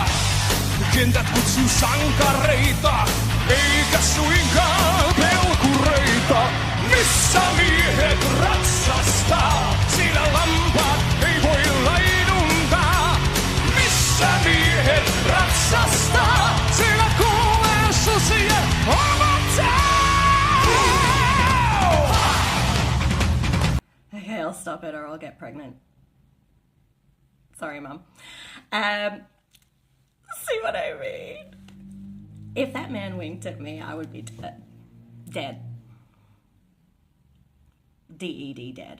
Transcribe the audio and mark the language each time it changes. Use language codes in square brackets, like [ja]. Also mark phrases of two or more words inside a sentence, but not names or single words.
[fi] Kentät kutsuu sankareita, eikä suinkaan pelkureita. Missä miehet ratsastaa, siinä lampaat ei voi laiduntaa. Missä miehet ratsastaa, siinä kuulee susien omattaa. [en] Okay, I'll stop it or I'll get pregnant. Sorry, Mum. See what I mean? If that man winked at me, I would be dead. Dead. D-E-D, dead.